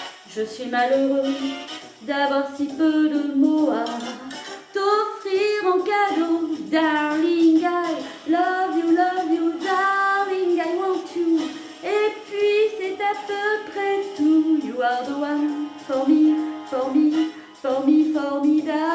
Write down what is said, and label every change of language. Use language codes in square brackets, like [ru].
[fr] Je suis malheureux d'avoir si peu de mots à t'offrir en cadeau. [en] Darling, I love you, darling, I want you. [fr] Et puis c'est à peu près tout. [en] You are the one for me, formidable.